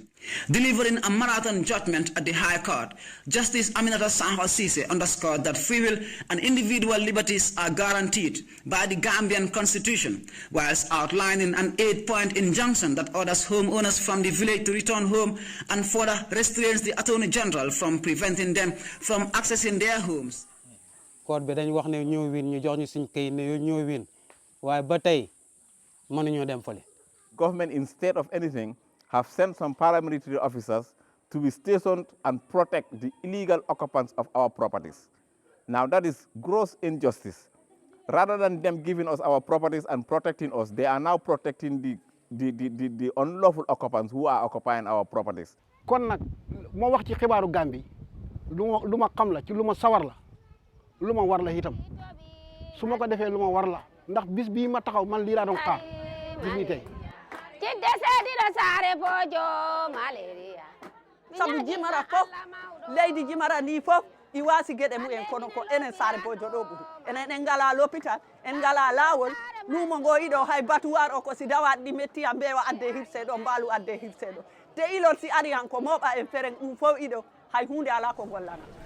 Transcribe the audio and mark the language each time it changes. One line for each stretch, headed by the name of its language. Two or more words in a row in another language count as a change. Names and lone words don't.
English: Delivering a marathon judgment at the High Court, Justice Aminata Sanho Sise underscored that free will and individual liberties are guaranteed by the Gambian Constitution, whilst outlining an 8-point injunction that orders homeowners from the village to return home and further restrains the Attorney General from preventing them from accessing their homes.
Wolof: Court bi dañ wax ne ñoo win ñu jox ñu suñ kay ne ñoo win waaye ba tey mënuñoo dem fële.
English: Government, instead of anything, have sent some paramilitary officers to be stationed and protect the illegal occupants of our properties. Now that is gross injustice. Rather than them giving us our properties and protecting us, they are now protecting the unlawful occupants who are occupying our properties.
Wolof: Kon nag moo wax ci xibaaru Gambie lu ma xam la ci lu ma sawar la lu ma war la itam su ma ko defee lu ma war la ndax bis bii ma taxaw man lii laa doon xaar bis ni tey.
Fula: Sabu jimara fof leydi jimara ni fof I wasi gueɗe mumen kono ko enen Sare Bojo ɗo ɓuri enen en ngala l'hôpital en ngala lawol lumo ngo iɗo hay batuwar o ko si dawaɗi ɗi mettiya mbewa adde hirse ɗo mbalu adde hirse ɗo te ilol si ari han ko moɓa en feren ɗum fof iɗo hay hunde ala ko gollana